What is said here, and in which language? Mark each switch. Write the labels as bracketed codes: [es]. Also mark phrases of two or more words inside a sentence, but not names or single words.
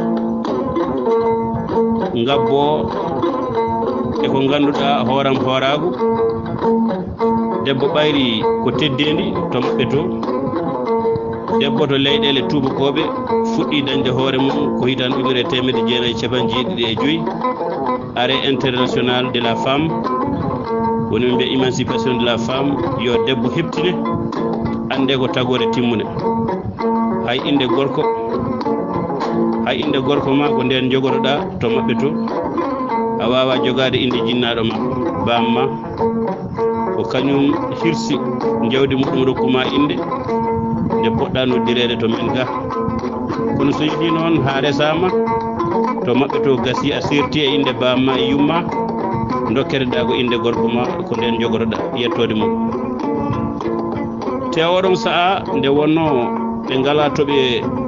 [ff] ngabbo eko ganduɗa hooram hooragu debbo ɓayri ko teddendi to maɓɓe to debbo to leyɗele tubakoɓe fuɗɗi dañde hoore mum ko hitan ujunere temedde jeenayyi capanɗe jeeɗiɗi e joyyi [fr] arrêt international de la femme [ff] woni ɓe mbiya [fr] émancipation de la femme [ff] yo debbo heɓtine ande ko tagore timmune hay inde gorko ma ko nden jogotoɗa to maɓɓe to a wawa jogade inde jinnaɗo ma bamma ko kañum hirsi jawdi muɗum rokkuma inde nde poɗɗa noddirede to men ga kono so yiɗi noon ha resama to maɓɓe to gasi a serti e inde bamma e yumma dokkereɗa ko inde gorko ma ko nden jogotoɗa yettode mum te oɗon saaha nde wonno ɓe ngala toɓe